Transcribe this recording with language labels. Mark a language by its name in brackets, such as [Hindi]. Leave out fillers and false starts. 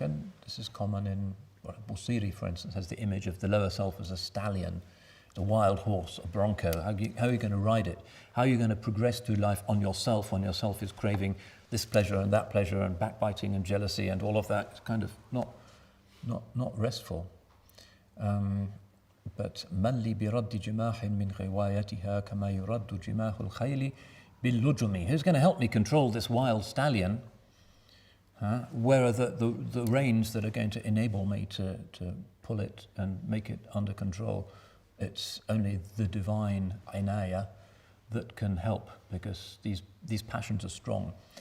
[English] And this is common in, Busiri, for instance, has the image of the lower self as a stallion, a wild horse, a bronco. How are you going to ride it? How are you going to progress through life on yourself when yourself is craving this pleasure and that pleasure and backbiting and jealousy and all of that? It's kind of not restful. [Arabic] But من لي برد جماح من غوايتها كما يرد جماح الخيل باللجم. [English] Who's going to help me control this wild stallion? Where are the reins that are going to enable me to pull it and make it under control? It's only the divine inaya that can help, because these passions are strong.